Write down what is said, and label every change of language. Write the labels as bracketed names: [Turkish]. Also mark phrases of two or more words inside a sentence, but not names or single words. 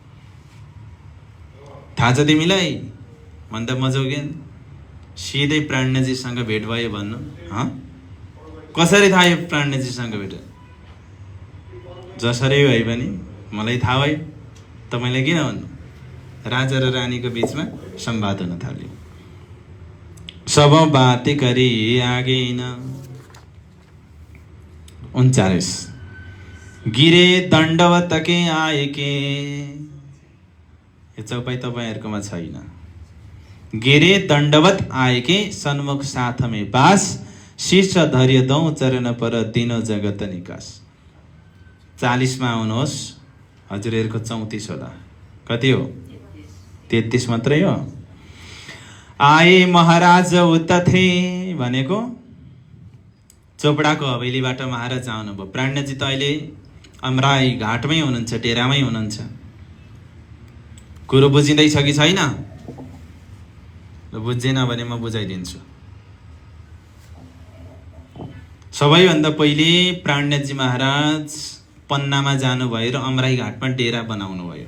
[Nepali] थाहा छ तिमीलाई भन्दा मजौगेन सिधै प्राण्यजीसँग भेट भयो भन्नु। कसरी थाहा यो प्राण्यजीसँग भेट? जसरी भए पनि मलाई थाहा भयो, तपाईँलाई किन भन्नु? राजा र रानीको बिचमा संवाद हुन थाल्यो। [Hindi] सब बाते करी आगेन। 39 गिरे दण्डवत के आए के। [Nepali] यो चौपाई तपाईहरुकोमा छैन। [Hindi] गिरे दण्डवत आए के सन्मुख साथ में पास। शीर्ष धैर्य दौ चरण पर दिनो जगत निकास। [Nepali] 40 मा आउनुहोस्। हजुरहरुको 34 होला। कति हो? 33 मात्रै हो। [Hindi] आए महाराज उत थे [Nepali] भनेको चोपडाको हवेलीबाट महाराज आउनुभयो। प्राण्यजी त अहिले अमराई घाटमै हुनुहुन्छ, डेरामै हुनुहुन्छ। कुरो बुझिँदैछ कि छैन? बुझेन भने म बुझाइदिन्छु। सबैभन्दा पहिले प्राण्यजी महाराज पन्नामा जानुभयो र अमराई घाटमा डेरा बनाउनु भयो।